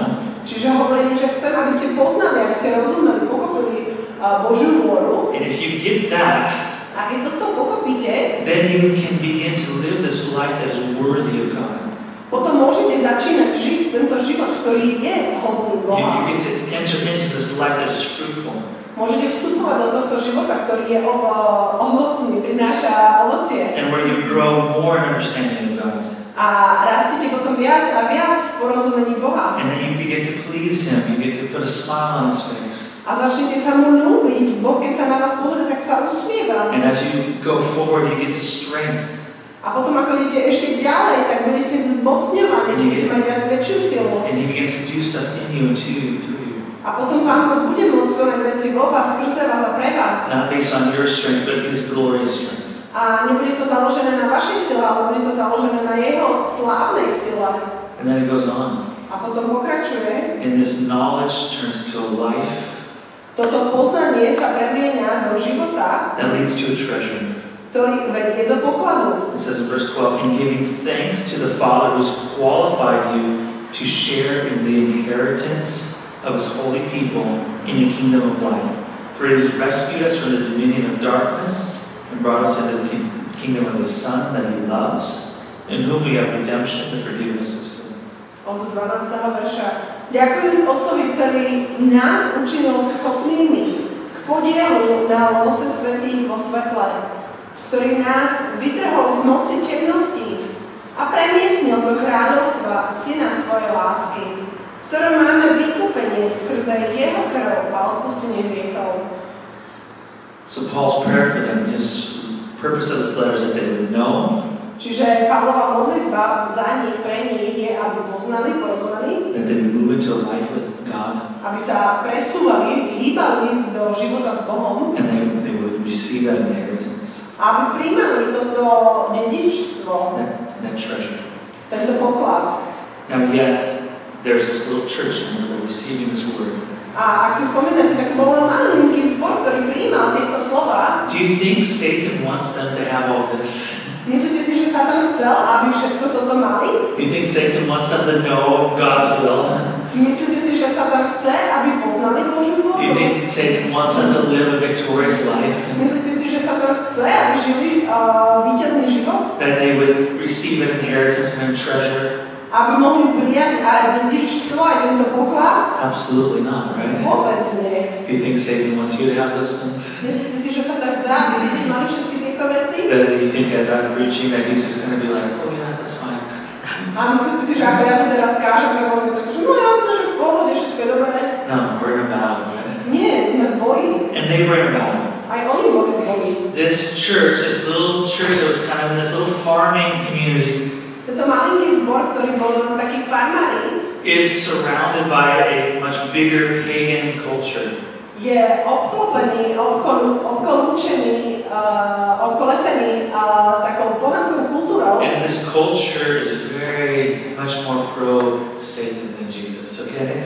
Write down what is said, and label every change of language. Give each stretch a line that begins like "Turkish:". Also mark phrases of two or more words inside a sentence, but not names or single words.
Slovak: Čiže hovorím, že chcem, aby ste poznali, aby ste rozumeli, pochopili Božiu vôľu.
English: And if you get that,
Slovak: A keď toto pochopíte,
English: then you can begin to live this life that is worthy of God.
Slovak: potom môžete začínať žiť tento život, ktorý je hodný Boha.
English: You get to enter into this life that is fruitful.
Slovak: Môžete vstupovať do tohto života, ktorý je ovocný, prináša ovocie.
English: And where you grow more in understanding of God.
Slovak: A rastete potom viac a viac v porozumení Boha.
English: And then you begin to please Him. You get to put a smile on His face.
Slovak: A začnete sa mu ľúbiť. Boh, keď sa na vás pozrie, tak sa usmieva.
English: And as you go forward, you get to strength.
Slovak: A potom, ako idete ešte ďalej, tak budete zmocňovaní, budete mať väčšiu silu.
English: And He begins to do stuff in you and to you, through you.
Slovak: A potom Pán Boh bude môcť konať veci vo vás, skrze vás a pre vás.
English: Not based on your strength, but His glorious strength.
Slovak: A nebude to založené na vašej sile, ale bude to založené na Jeho slávnej sile.
English: And then it goes on.
Slovak: A potom pokračuje.
English: And this knowledge turns to a life
Slovak: Toto poznanie sa premieňa do života,
English: that leads to a treasure.
Slovak: ktorý vedie do pokladu.
English: It says in verse 12, in giving thanks to the Father who's qualified you to share in the inheritance of His holy people in the kingdom of light. For He has rescued us from the dominion of darkness and brought us into the kingdom of His Son that He loves, in whom we have redemption, the forgiveness of sins.
Slovak: Od 12. verša. Ďakujem Otcovi, ktorý nás učinil schopnými k podielu na lose svätých vo svetle, ktorý nás vytrhol z moci temností a premiestnil do kráľovstva Syna svojej lásky, v ktorom máme vykúpenie skrze Jeho krv a odpustenie hriechov.
English: So Paul's prayer for them, his purpose of his letter is that they would know,
Slovak: Čiže Pavlova modlitba za nich, pre nich je, aby poznali, porozumeli,
English: that they would move into a life with God,
Slovak: aby sa presúvali, hýbali do života s Bohom,
English: and they would receive that inheritance,
Slovak: aby príjmali toto dedičstvo,
English: that treasure.
Slovak: tento poklad.
English: Now yet, there's this little church and they're receiving this word.
Slovak: A ak si spomínate, tak bol len malinký zbor, ktorý prijímal tieto slova.
English: Do you think Satan wants them to have all this?
Slovak: Myslíte si, že Satan chcel, aby všetko toto mali?
English: Do you think Satan wants them to know God's will?
Slovak: Myslíte si, že Satan chce, aby poznali Božiu
English: Do you
Slovak: vôľu?
English: think Satan wants them to live a victorious life?
Slovak: Myslíte si, že Satan chce, aby žili víťazný život?
English: That they would receive an inheritance and a treasure?
Slovak: Aby mohli prijať aj dedičstvo, aj tento poklad?
English: Absolutely not, right?
Slovak: Vôbec nie.
English: Do you think Satan wants you to have those things?
Slovak: Myslíte si, že Satan chce, aby ste mali všetky tieto veci?
English: That you think as I'm preaching that he's just going to be like, oh yeah, that's fine.
Slovak: A myslíte si, že ako ja tu teraz kážem, tak on je tak, že no jasné, že v pohode, všetko je dobré.
English: No, we're in a battle, right?
Slovak: Nie, sme v boji.
English: And they were in a battle.
Slovak: Aj oni boli v boji.
English: This church, this little church that was kind of in this little farming community,
Slovak: Tento malinký zbor, ktorý bol len taký farmári,
English: is surrounded by a much bigger pagan culture.
Slovak: je obklopený, obkolúčený, obkolesený takou pohanskou kultúrou.
English: And this culture is very much more pro-Satan than Jesus, okay?